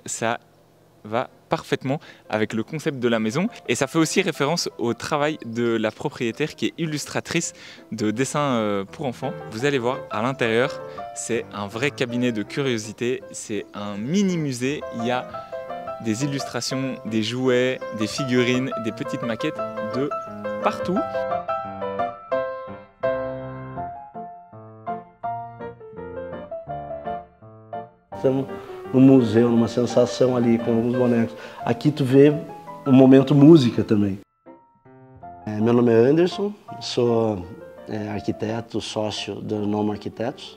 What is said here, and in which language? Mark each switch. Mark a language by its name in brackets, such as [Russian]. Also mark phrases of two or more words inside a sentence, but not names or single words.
[French] Ça va parfaitement avec le concept de la maison et ça fait aussi référence au travail de la propriétaire qui est illustratrice de dessins pour enfants. Vous allez voir à l'intérieur, c'est un vrai cabinet de curiosité, c'est un mini musée, il y a des illustrations, des jouets, des figurines, des petites maquettes de partout. [Portuguese] No museu, numa sensação ali com alguns bonecos. Aqui tu vê um momento música também. Meu nome é Anderson, sou arquiteto, sócio da Noma Arquitetos.